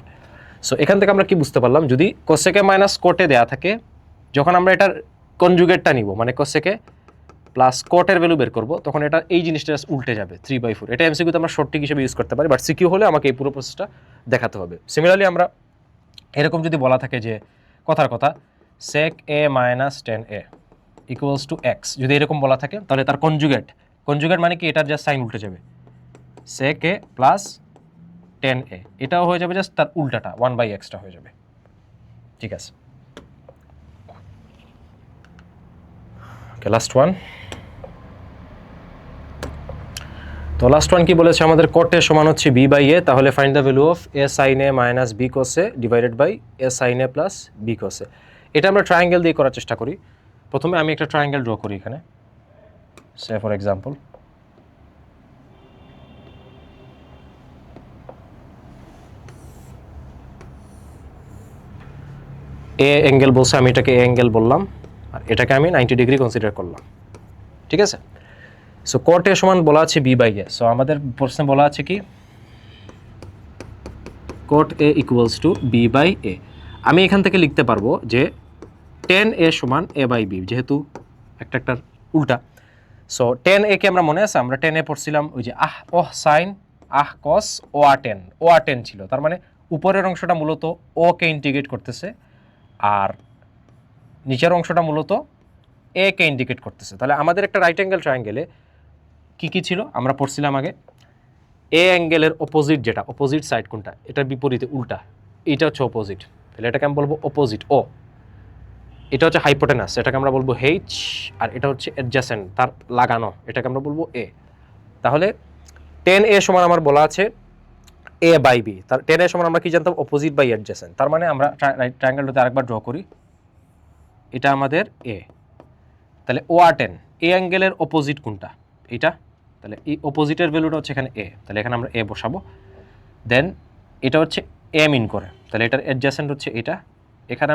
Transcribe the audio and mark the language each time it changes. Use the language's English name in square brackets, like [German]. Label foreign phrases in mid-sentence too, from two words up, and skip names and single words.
[Bangla] সো এখান থেকে আমরা কি বুঝতে পারলাম, যদি cosec a মাইনাস cot a দেওয়া থাকে, যখন আমরা এটার কনজুগেটটা নিব, মানে cosec a প্লাস cot এর ভ্যালু বের করবো, তখন এটা এই জিনিসটা উল্টে যাবে 3/4। এটা এমসিকিউতে আমরা [English] short trick [Bangla] হিসেবে ইউজ করতে পারি, বাট সিকিউ হলে আমাকে এই পুরো প্রসেসটা দেখাতে হবে। সিমিলারলি আমরা এরকম যদি বলা থাকে যে কথার কথা [English] sec a minus tan a equals to x [Bangla] যদি এরকম বলা থাকে তাহলে তার কনজুগেট মানে কি এটার জাস্ট সাইন উল্টে যাবে sec a প্লাস tan a এটাও হয়ে যাবে জাস্ট তার উল্টাটা 1/x টা হয়ে যাবে ঠিক আছে [English] okay last one [Bangla] তো [English] last one [Bangla] কি বলেছে আমাদের cot a সমান হচ্ছে b বাই a তাহলে [English] find the value of [Bangla] a sin a মাইনাস b cos a ডিভাইডেড বাই a sin a প্লাস b cos a এটা আমরা ট্রায়াঙ্গেল দিয়ে করার চেষ্টা করি প্রথমে আমি একটা ট্রায়াঙ্গেল ড্র করি এখানে [English] say for example [Bangla] এ অ্যাঙ্গেল বলছে আমি এটাকে এ অ্যাঙ্গেল বললাম আর এটাকে আমি 90 ডিগ্রি কনসিডার করলাম ঠিক আছে সো cot a সমান বলা আছে b বাই a সো আমাদের প্রশ্নে বলা আছে কি cot a [English] equals to [Bangla] b বাই a আমি এখান থেকে লিখতে পারবো যে tan a সমান a বাই b যেহেতু একটা উল্টা সো tan a কে আমরা মনে আছে আমরা tan a পড়ছিলাম ওই যে sin cos o tan ছিল তার মানে উপরের অংশটা মূলত o কে ইন্টিগ্রেট করতেছে আর নিচের অংশটা মূলত a কে ইন্ডিকেট করতেছে তাহলে আমাদের একটা [English] right angle triangle-e [Bangla] কি ছিল আমরা পড়ছিলাম আগে এ অ্যাঙ্গেলের অপোজিট যেটা অপোজিট সাইড কোনটা এটার বিপরীতে উল্টা এটা হচ্ছে অপোজিট তাহলে এটাকে আমি বলবো অপোজিট ও এটা হচ্ছে হাইপোটেনাস এটাকে আমরা বলবো এইচ আর এটা হচ্ছে অ্যাডজাসেন্ট তার লাগানো এটাকে আমরা বলবো এ তাহলে tan a সমান আমার বলা আছে a বাই b তার tan a সমান আমরা কি জানতাম [English] opposite by adjacent [Bangla] তার মানে আমরা ট্রায়াঙ্গেলটাতে আরেকবার ড্র করি এটা আমাদের a তাহলে ও আর টেন এ অ্যাঙ্গেলের অপোজিট কোনটা এটা তাহলে এই অপোজিটের ভ্যালুটা হচ্ছে এখানে এ তাহলে এখানে আমরা এ বসাবো দেন এটা হচ্ছে এ মিন করে তাহলে এটার অ্যাডজাসেন্ট হচ্ছে এটা এখানে